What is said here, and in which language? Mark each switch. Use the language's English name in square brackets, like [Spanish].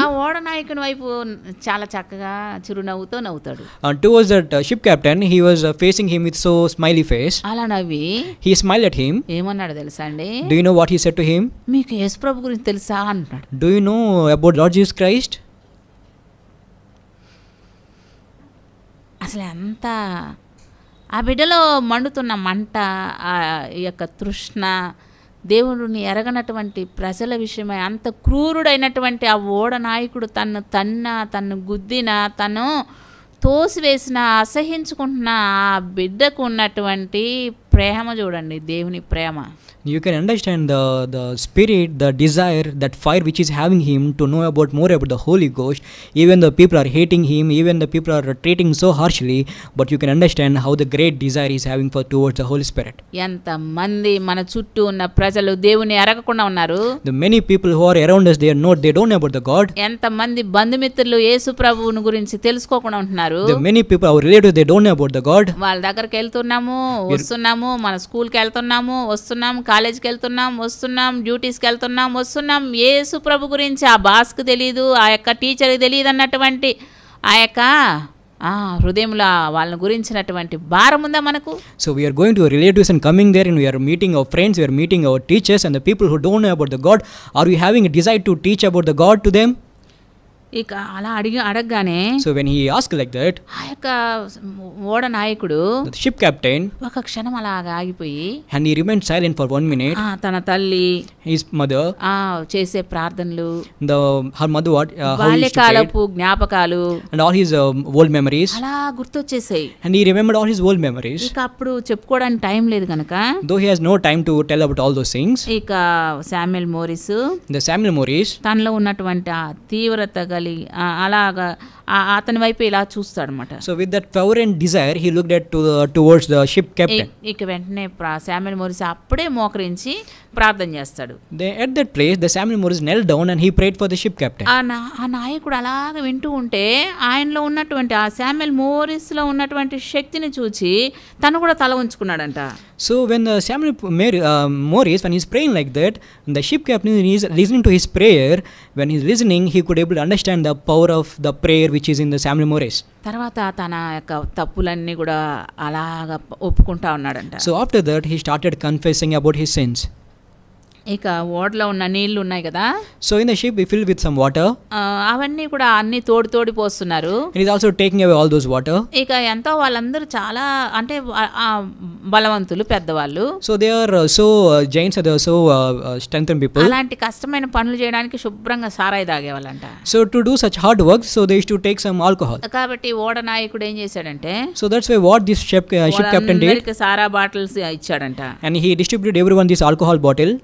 [Telugu] ఆ ఓడ నాయకుని వైపు చాలా చక్కగా చిరునవ్వుతో నవ్వుతాడు. [English] towards that ship captain he was facing him with so smiley face. [Telugu] అలా నవ్వి [English] he smiled at him. [Telugu] ఏమన్నాడు తెలుసా అండి? [English] do you know what he said to him? [Telugu] మీకు యేసు ప్రభు గురించి తెలుసా అంటాడు. [English] do you know about Lord Jesus Christ? [Telugu] అసలు ఎంత ఆ బిడ్డలో మండుతున్న మంట, ఆ యొక్క తృష్ణ, దేవుడిని ఎరగనటువంటి ప్రజల విషయమై అంత క్రూరుడైనటువంటి ఆ ఓడ నాయకుడు తన్ను గుద్దిన, తను తోసివేసిన, అసహించుకుంటున్న ఆ బిడ్డకు ఉన్నటువంటి ప్రేమ చూడండి, దేవుని ప్రేమ. [English] you can understand the spirit, the desire, that fire which is having him to know more about the Holy Ghost. even the people are hating him, even the people are treating so harshly, but you can understand how the great desire is having towards the Holy Spirit. [Telugu] ఎంత మంది మన చుట్టూ ఉన్న ప్రజలు దేవుని ఎరగకుండా ఉన్నారు. [English] the many people who are around us, they don't know about the God. [Telugu] ఎంత మంది బంధుమిత్రులు యేసు ప్రభువుని గురించి తెలుసుకోకుండా ఉంటున్నారు. [English] the many people, our relatives, they don't know about the God. [Telugu] వాళ్ళ దగ్గరికి వెళ్తున్నాము, వస్తున్నాము, మన స్కూల్కి వెళ్తున్నాము, వస్తున్నాము, కాలేజ్కి వెళ్తున్నాం, వస్తున్నాం, డ్యూటీస్కి వెళ్తున్నాం, వస్తున్నాం. యేసు ప్రభు గురించి ఆ బాస్కి తెలియదు, ఆ యొక్క టీచర్కి తెలియదు అన్నటువంటి ఆ యొక్క హృదయంలో వాళ్ళని గురించినటువంటి భారం ఉందా మనకు? [English] so we are going to our relatives and coming there, and we are meeting our friends, we are meeting our teachers, and the people who don't know about the God, are we having a desire to teach about the God to them? [Telugu] ఇక అలా అడగగానే [English] So when he asked like that, [Telugu] ఆ యొక్క ఓడ నాయకుడు [English] the ship captain, [Telugu] ఒక క్షణం అలాగా ఆగిపోయి [English] and he remained silent for 1 minute. [Telugu] తన తల్లి [English] His mother, [Telugu] చేసే ప్రార్థనలు, [English] her mother, what how he used to pray, [Telugu] బాల్యకాలపు జ్ఞాపకాలు [English] and all his old memories, [Telugu] అలా గుర్తొచ్చేసాయి. [English] and he remembered all his old memories. [Telugu] ఇక అప్పుడు చెప్పుకోవడానికి టైం లేదు కనుక [English] Though he has no time to tell about all those things, [Telugu] ఇక Samuel Morris [English] the Samuel Morris, [Telugu] తనలో ఉన్నటువంటి ఆ తీవ్రత కలిగి అలాగా అతని వైపు ఇలా చూస్తాడనమాట. [English] so with that fervent desire, he looked towards the ship captain. [Telugu] ఇక వెంటనే శామ్యుయల్ మోరిస్ అప్పుడే మోకరించి ప్రార్థన చేస్తాడు. [English] At that place, the Samuel Morris knelt down and he prayed for the ship captain. [Telugu] ఆ నాయకుడు అలాగ వింటూ ఉంటే ఆయనలో ఉన్నటువంటి ఆ శామ్యుయల్ మోరిస్లో ఉన్నటువంటి శక్తిని చూచి తను కూడా తల ఉంచుకున్నాడంట. [English] So when the Samuel Morris, when he's praying like that, the ship captain is listening to his prayer. When he's listening, he could able to understand the power of the prayer which is in the Samuel Morris. [Telugu] తర్వాత తన యొక్క తప్పులన్నీ కూడా అలాగా ఒప్పుకుంటా ఉన్నాడంట. [English] So after that, he started confessing about his sins. [Telugu] ఇక ఓడలో ఉన్న నీళ్లు ఉన్నాయి కదా, [English] So in the ship, we filled with some water. [Telugu] అవన్నీ కూడా అన్ని తోడి పోస్తున్నారు. [English] He is also taking away all those water. [Telugu] ఇక ఎంతో వాళ్ళందరూ చాలా అంటే బలవంతులు పెద్దవాళ్ళు. [English] So they are giants, they are so strengthened people. [Telugu] అలాంటి కష్టమైన పనులు చేయడానికి శుభ్రంగా సారాయి తాగేవాళ్ళంట. [English] So to do such hard work, so they used to take some alcohol. [Telugu] కాబట్టి ఓడ నాయకుడు ఏం చేశాడంటే, [English] So that's why what this ship captain did, [Telugu] Sarah bottles ఇచ్చాడంట. [English] and he distributed everyone this alcohol bottle.